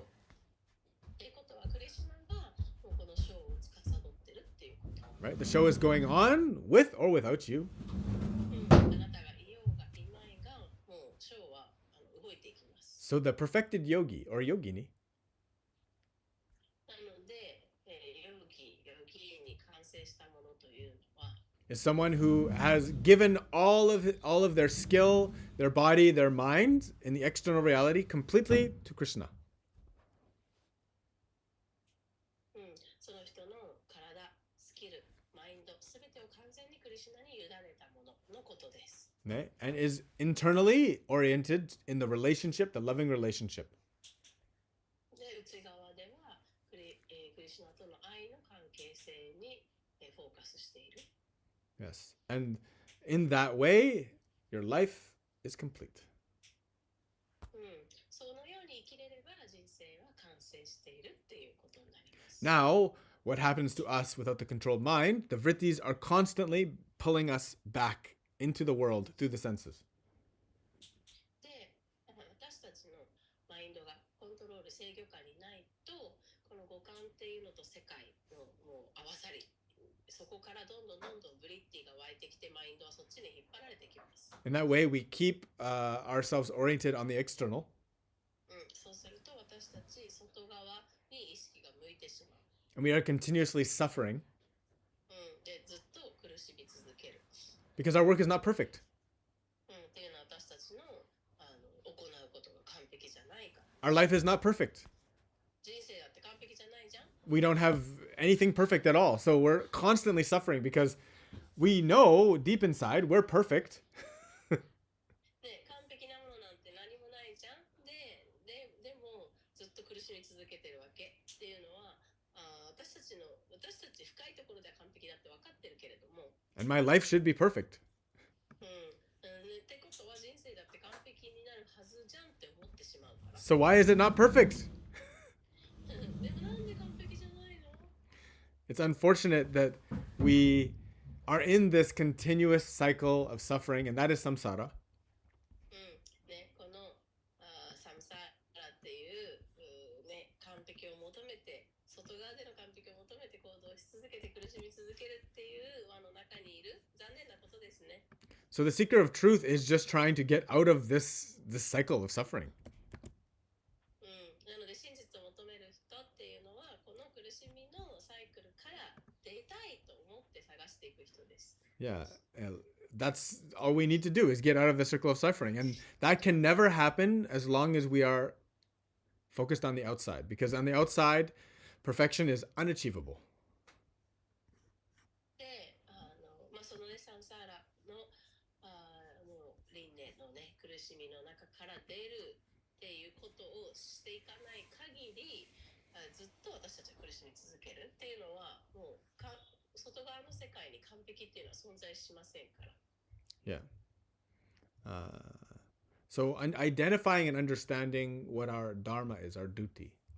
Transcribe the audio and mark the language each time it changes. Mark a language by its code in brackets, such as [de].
[ja] っていうことは、クリシュナがもうこのショーを司ってるっていうこと。 [en] Right? The show is going on with or without you. [ja] あなたがいようがいまいが、もうショーは動いていきます。 [en] So the perfected yogi or yogini [ja] なので、ヨギに完成したものというのは、 [en] is someone who has given all of their skill, their body, their mind in the external reality completely to Krishna. [ja] その人の体、スキル、マインド、すべてを完全にクリシュナに委ねたもののことです。 [en] Okay? And is internally oriented in the relationship, the loving relationship. [ja] で、内側ではクリシュナとの愛の関係性にフォーカスしている。 [en] Yes. And in that way, your life is complete. [ja] そのように生きれれば人生は完成しているっていうことになります。 [en] Now, what happens to us without the controlled mind? The vrittis are constantly pulling us back into the world through the senses. [ja] で、私たちのマインドがコントロール制御下にないと、この五感っていうのと世界のもう合わさり、そこからどんどんブリッティが湧いてきて、マインドはそっちに引っ張られてきます。 [en] In that way, we keep ourselves oriented on the external. [ja] そうすると私たち外側に意識が向いてしまう。 [en] And we are continuously suffering [ja] で、ずっと苦しみ続ける。 [en] because our work is not perfect. [ja] っていうのは私たちの行うことが完璧じゃないから。 [en] Our life is not perfect. [ja] 人生だって完璧じゃないじゃん。 [en] We don't have anything perfect at all. So we're constantly suffering because we know deep inside we're perfect. [ja] で、完璧なものなんて何もないじゃん。でもずっと苦しみ続けてるわけっていうのは、私たち深いところでは完璧だって分かってるけれども。 [en] And my life should be perfect. [ja] ってことは人生だって完璧になるはずじゃんって思ってしまうから。 [en] So why is it not perfect? [ja] でもなんで完璧じゃないの？ [en] It's unfortunate that we are in this continuous cycle of suffering, and that is samsara. [ja] このサムサラっていう完璧を求めて、外側での完璧を求めて行動し続けて苦しみ続けるっていう輪の中にいる残念なことですね。 [en] So the seeker of truth is just trying to get out of this cycle of suffering. [ja] なので真実を求める人っていうのはこの苦しみのサイクルから出たいと思って探していく人です。 [en] Yeah, that's all we need to do is get out of the circle of suffering. And that can never happen as long as we are focused on the outside. Because on the outside, perfection is unachievable. [ja] で、そのサンサーラのもう輪廻の苦しみの中から出るっていうことをしていかない限り、ずっと私たちは苦しみ続けるっていうのはもう外側の世界に完璧っていうのは存在しませんから。 [en] Yeah. So identifying and understanding what our dharma is, our duty.